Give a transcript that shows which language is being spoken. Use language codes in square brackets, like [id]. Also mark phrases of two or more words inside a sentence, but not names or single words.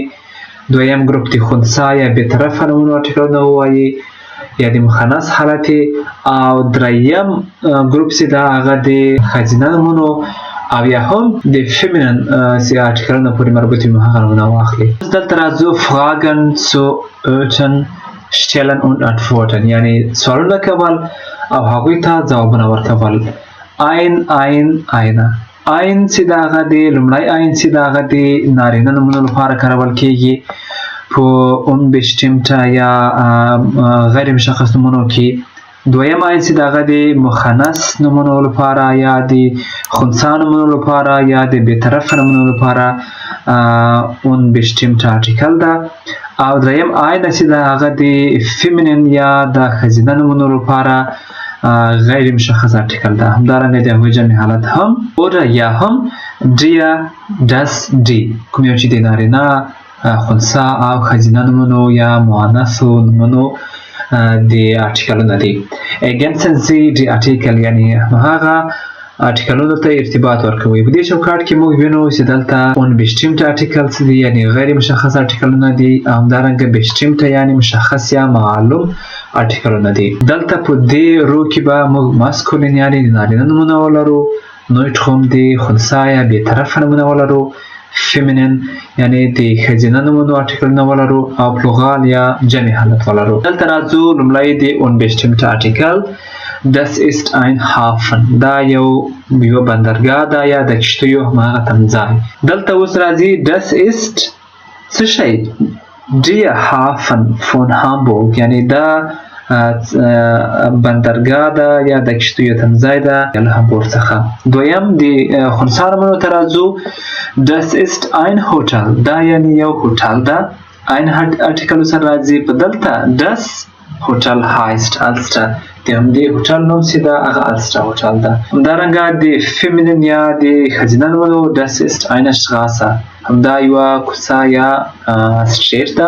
[ps] دویم ګروپ د خنثی یا بېطرفه نومونو ارټیکلونه ووایي یا د مخنث حالت. او دریم ګروپ چې دا هغه د ښځینه نومونو او یا هم د فیمینن چې ارټیکلونه پورې مربوط وي هغه نومونه واخلي. دلته راځو [de] Fragen zu Öten stellen und antworten. [ps] یعنی سوالونه کول او هغوی ته ځوابونه ورکول. eine. عین چې د هغه د لومړی عین چې د هغه د نارینه نومونو لپاره کارول کیږي په unbestimmte یا غیر مشخص نومونو کې. دویم عین چې د هغه د مخنث نومونو لپاره یا د خنثی نومونو لپاره یا د بېطرفه نومونو لپاره unbestimmte ارټیکل ده. او دریم عین چې د هغه د فیمینن یا د ښځینه نومونو لپاره غیر مشخص ارټیکل ده. همدارنګه د هغوی جمع حالت هم oder یا هم [de] der, das, die. [ps] کوم یو چې د نارینه خنثی او ښځینه نومونو یا مؤنثو نومونو د ارټیکلونه دي. [de] Ergänzen Sie die Artikel [ps] یعنی هغه ارټیکلونو ته ارتباط ورکوي. په دې چوکاټ کې موږ وینو چې دلته [de] unbestimmte articles [ps] دي یعنی غیر مشخص ارټیکلونه دي. همدارنګه bestimmte یعنی مشخص یا معلوم ارټیکلونه دي. دلته په دې رو کې به موږ ماسکولین یعنې د نارینه نومونه ولرو، نویټ د خنثی یا بې طرفه نومونه ولرو، فیمینین یعنې د ښځینه نومونو ارټیکلونه ولرو او پلوغال یا جمع حالت ولرو. دلته راځو لومړی د unbestimmte ارټیکل [de] Das ist ein Hafen. [ps] دا یوه بندرګاه ده یا د کښتیو هماغه تمځای. دلته اوس راځي [de] Das ist [ps] څه شی؟ [de] Der Hafen von Hamburg [ps] یعنې دا بندرګاه ده یا د کښتیو تمځای ده له هامبورګ څخه. دویم د خنثی نومونو ته راځو. [de] Das ist ein Hotel. [ps] دا یعنې یو هوټل ده. ein ارټیکل سره راځي په دلته [de] Das Hotel heißt Alster. [ps] د همدې هوټل نوم چې ده هغه السټر هوټل ده. همدارنګه د فیمینین یا د ښځینه نومونو [de] Das ist eine Straße. [ps] همدا یوه کوڅه یا سټریټ ده.